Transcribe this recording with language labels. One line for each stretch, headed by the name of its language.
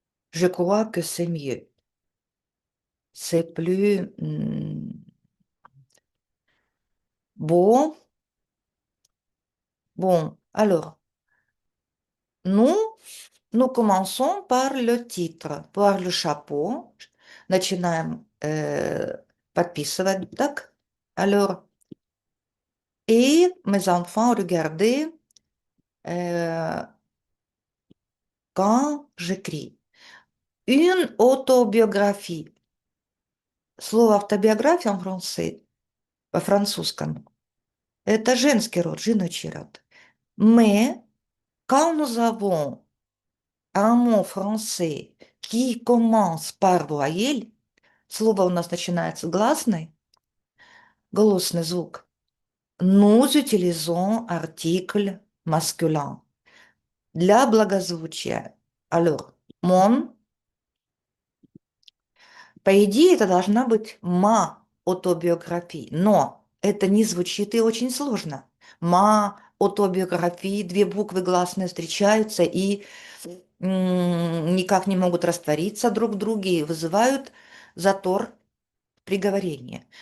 French: Je crois que c'est mieux. C'est plus beau. Bon, alors, nous, nous commençons par le titre, par le chapeau.
Russian: Начинаем подписывать, так?
French: Alors, et mes enfants, regardez euh, quand j'écris. Une autobiographie.
Russian: Слово автобиография
French: en français,
Russian: по-французскому. Это женский род,
Ukrainian: жіночий
Russian: род.
French: Mais quand nous avons un mot français qui commence par voyelle,
Russian: слово у нас начинается гласной, голосный звук,
French: nous utilisons article masculin
Russian: для благозвучия.
French: Alors, mon,
Russian: по идее, это должна быть ма автобиография, но это не звучит и очень сложно. Ма автобиографии, две буквы гласные встречаются и никак не могут раствориться друг в друге и вызывают затор при говорении.